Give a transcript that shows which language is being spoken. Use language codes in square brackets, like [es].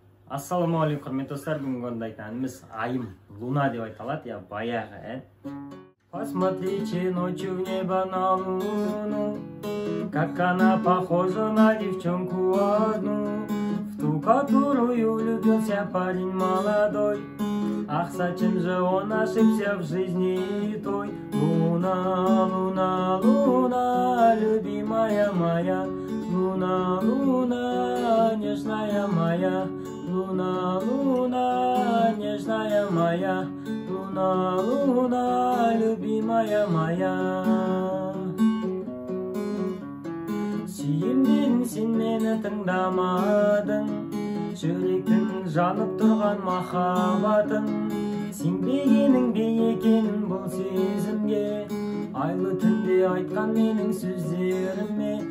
[kk] Ассаламуалейкум, құрметті достар, бүгінгі орындайтын әніміз айым, луна деп айталады, я баяғы ән. [ru] Посмотрите ночью в небо на луну, как она похожа на девчонку одну, в ту, которую влюбился парень молодой. Ах, зачем же он ошибся в жизни той? Луна, луна, луна, любимая моя, луна, луна, нежная моя, луна, луна, нежная моя, луна, луна, любимая моя. [kk] Сүйемден сен мені тыңдамадың, жүректің жанып тұрған махаббатың, сенбегенің бе екенін бұл сезімге, айлы түнде айтқан менің сөздеріме.